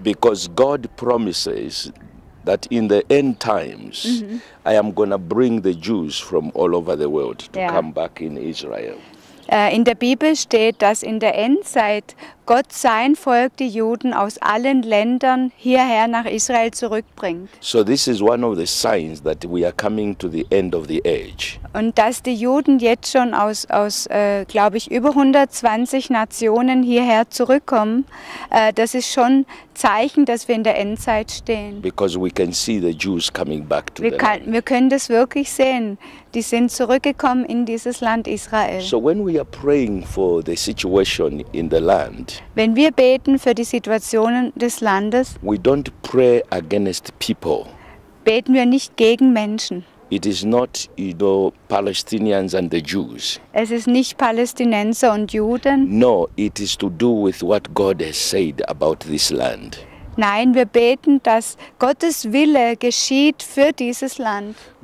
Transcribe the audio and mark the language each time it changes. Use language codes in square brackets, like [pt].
[en] because God promises that in the end times I am going to bring the Jews from all over the world to Yeah. come back in Israel. [de] In der Bibel steht, dass in der Endzeit Gott sein Volk, die Juden aus allen Ländern hierher nach Israel zurückbringt. [en] So this is one of the signs that we are coming to the end of the age. [de] Und dass die Juden jetzt schon aus glaube ich, über 120 Nationen hierher zurückkommen, das ist schon Zeichen, dass wir in der Endzeit stehen. [en] Because we can see the Jews coming back to the land. [de] Wir können das wirklich sehen. Die sind zurückgekommen in dieses Land Israel. [en] So when we are praying for the situation in the land, [de] Wenn wir beten für die Situationen des Landes, [en] we don't pray against people. [de] beten wir nicht gegen Menschen. [en] It is not, Palestinians and the Jews. [de] Es ist nicht Palästinenser und Juden. [en] No, it is to do with what God has said about this land. [de] Nein, wir beten, dass Gottes Wille geschieht für dieses Land.